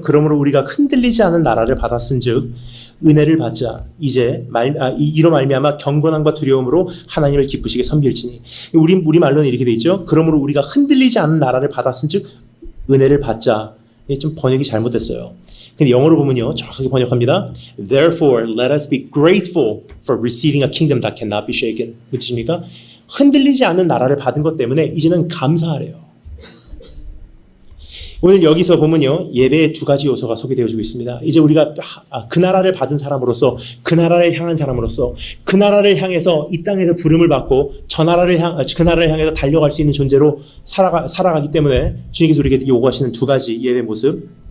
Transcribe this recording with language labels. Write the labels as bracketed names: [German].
[Korean] 그러므로 우리가 흔들리지 않은 나라를 받았은즉 은혜를 받자. 이제 이로 말미암아 경건함과 두려움으로 하나님을 기쁘시게 섬길지니. 우리 말로는 이렇게 돼 있죠. 그러므로 우리가 흔들리지 않은 나라를 받았은즉 은혜를 받자. 이게 좀 번역이 잘못됐어요. 근데 영어로 보면요 정확하게 번역합니다. [English] Therefore, let us be grateful for receiving a kingdom that cannot be shaken. [Korean] 무슨 뜻입니까? 흔들리지 않는 나라를 받은 것 때문에 이제는 감사하래요. 오늘 여기서 보면요 예배의 두 가지 요소가 소개되어지고 있습니다. 이제 우리가 그 나라를 받은 사람으로서 그 나라를 향한 사람으로서 그 나라를 향해서 이 땅에서 부름을 받고 그 나라를 향해서 달려갈 수 있는 존재로 살아가기 때문에 주님께서 우리에게 요구하시는 두 가지 예배 모습.